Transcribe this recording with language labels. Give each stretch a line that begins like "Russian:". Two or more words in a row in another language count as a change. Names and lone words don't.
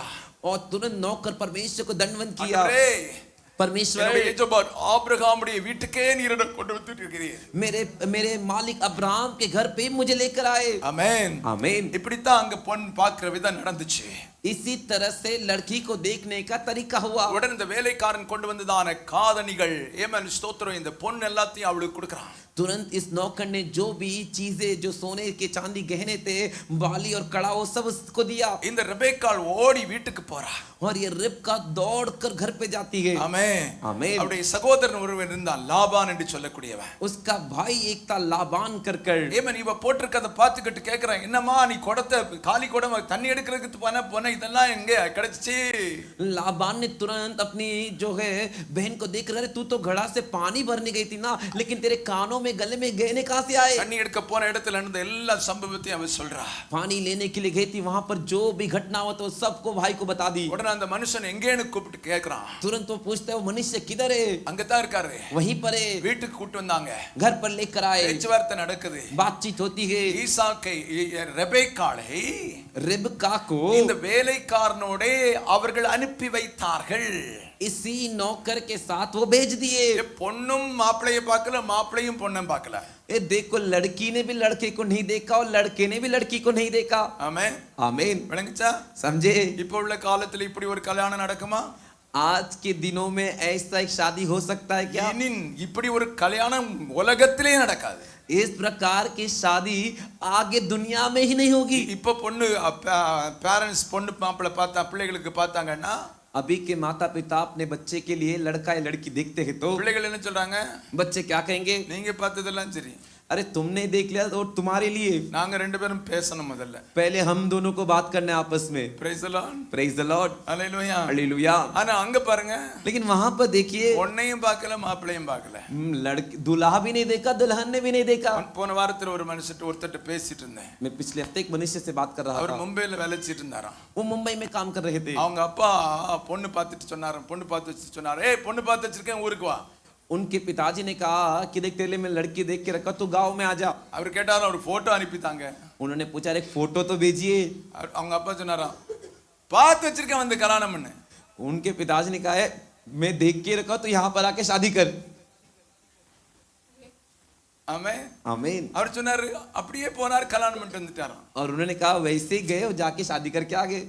Hindi: और तुरंत नौकर परमेश्वर को दंडवत किया. परमेश्वर,
Tamil: ஆபிரகாமுடைய வீட்டுக்கே நீர் என்னை கொண்டு வந்துட்டு இருக்கிறீர்.
Hindi: मेरे मालिक अब्राहम के घर पे मुझे लेकर आए.
Tamil: ஆமென்
Hindi: आमीन.
Tamil: இப்படித்தான் அங்க பொன் பார்க்கிற விதம் நடந்துச்சு.
Hindi: इसी तरह से लड़की को देखने का तरीका हुआ.
Tamil: உடனே இந்த வேலைக்காரன் கொண்டு வந்ததான காதணிகள், ஏமன் ஸ்தோத்திரம், இந்த பொன் எல்லாத்தையும் அவளுக்கு கொடுக்கறான்.
Hindi: तुरंत इस नौकर ने जो भी चीजें, जो सोने के चांदी गहने थे, बाली और कड़ा, वो सब उसको दिया.
Tamil: இந்த ரெபேக்காள் ஓடி வீட்டுக்கு போறா.
Hindi: और ये रिबका दौड़कर घर पे जाती है.
Tamil: ஆமென் ஆமென். அவருடைய சகோதரன் ஒருவன் இருந்தான், லாபான் என்று சொல்லக்கூடியவன்.
Hindi: उसका भाई एक था लाबान कर.
Tamil: ஏமன் இவ போட்டிருக்கத பார்த்துக்கிட்டு கேக்குறான், என்னம்மா நீ குடத்தை காலி குடம் தண்ணி எடுக்கிறதுக்கு போன இதெல்லாம் எங்க கிடைச்சிச்சு?
Hindi: लाबान ने तुरंत अपनी जो है बहन को देख रहे, तू तो घड़ा से पानी भरने गई थी ना, लेकिन तेरे कानों में गले में गहने कहां से आए?
Tamil: தண்ணி எடுக்க போன இடத்துல நடந்த எல்லா சம்பவத்தையும் அவ சொல்றா.
Hindi: पानी लेने के लिए गई थी, वहां पर जो भी घटना हुआ तो सबको भाई को बता दी.
Tamil: உடனே அந்த மனுஷன் எங்கேன்னு கூப்பிட்டு கேக்குறான்.
Hindi: तुरंत वो पूछता है, वो मनुष्य किधर है?
Tamil: அங்கதான் இருக்காரு.
Hindi: वहीं पर है.
Tamil: வீட்டுக்கு கூட்டி வந்தாங்க.
Hindi: घर पर लेकर आए.
Tamil: பேச்சுவார்த்தை நடக்குது.
Hindi: बातचीत होती है.
Tamil: ஈசாக்கை ரெபேக்காளை
Hindi: रिबका को
Tamil: இந்த வேலைக்காரனோட அவர்கள் அனுப்பி வைத்தார்கள்.
Hindi: इसी नौकर के साथ वो भेज दिए.
Tamil: பொண்ணும் மாப்பிளைய பார்க்கல, மாப்பிளையும் பொண்ணும் பார்க்கல.
Hindi: ये देखो, लड़की ने भी लड़के को नहीं देखा और लड़के ने भी लड़की को नहीं देखा.
Tamil: ஆமென்
Hindi: आमीन.
Tamil: விளங்குச்சா?
Hindi: समझे?
Tamil: இப்போ உள்ள காலத்துல இப்படி ஒரு கல்யாணம் நடக்குமா?
Hindi: आज के दिनों में ऐसा एक शादी हो सकता है क्या?
Tamil: இனி இப்படி ஒரு கல்யாணம் உலகத்திலே நடக்காது.
Hindi: इस प्रकार की शादी आगे दुनिया में ही नहीं होगी.
Tamil: இப்போ பொண்ணு பேரண்ட்ஸ் பொண்ணு மாப்பிள்ளை பார்த்தா பிள்ளைகளுக்கு பார்த்தாங்கன்னா,
Hindi: अभी के माता पिता अपने बच्चे के लिए लड़का या लड़की देखते हैं तो
Tamil: பிள்ளைகள் என்ன சொல்றாங்க?
Hindi: बच्चे क्या कहेंगे?
Tamil: நீங்க பார்த்ததெல்லாம் சரி,
Hindi: अरे तुमने देख लिया तो तुम्हारे लिए
Tamil: நாங்க ரெண்டு பேரும் பேசணும் முதல்ல.
Hindi: पहले हम दोनों को बात करना है आपस में.
English: Praise the Lord. Praise the Lord. Hallelujah.
Hindi: हालेलुया.
Tamil: ஆனா அங்க பாருங்க,
Hindi: लेकिन वहां पर देखिए,
Tamil: பொண்ணையும் பார்க்கல, மாப்பிளையும் பார்க்கல.
Hindi: लड़की दूल्हा भी नहीं देखा, दुल्हन ने भी नहीं देखा.
Tamil: போன வாரத்துல ஒரு மனுஷன் ஒருத்தட்ட பேசிட்டு இருந்தேன்.
Hindi: मैं पिछले हफ्ते एक मनुष्य से बात कर रहा
Tamil: அவர்
Hindi: था.
Tamil: மும்பைல வேலை செய்யிட்டு இருந்தாராம்.
Hindi: वो मुंबई में काम कर रहे थे.
Tamil: அவங்க அப்பா பொண்ணு பார்த்துட்டு சொன்னாராம், பொண்ணு பார்த்து வச்சு சொன்னாரு, ஏய் பொண்ணு பார்த்து வச்சிருக்கேன், ஊருக்கு வா.
Hindi: उनके पिताजी ने कहा कि देख तेरे लिए मैं लड़की देख के रखा, तू गांव में आ जा.
Tamil: அவர் கேட்டாராம், ஒரு போட்டோ அனுப்பித்தாங்க.
Hindi: उन्होंने पूछा, एक फोटो तो भेजिए.
Tamil: அவங்க அப்பா சொன்னாராம், பார்த்து வச்சிருக்கேன் வந்து கல்யாணம் பண்ணு.
Hindi: उनके पिताजी ने कहा है, मैं देख के रखा तो यहाँ पर आके शादी कर.
Tamil: ஆமென்
Hindi: आमीन.
Tamil: அவர் சொன்னாரு, அப்படியே போனார், கல்யாணம் பண்ணிட்டு வந்துட்டாராம்.
Hindi: और उन्होंने कहा वैसे ही गए और जाके शादी करके आ गए.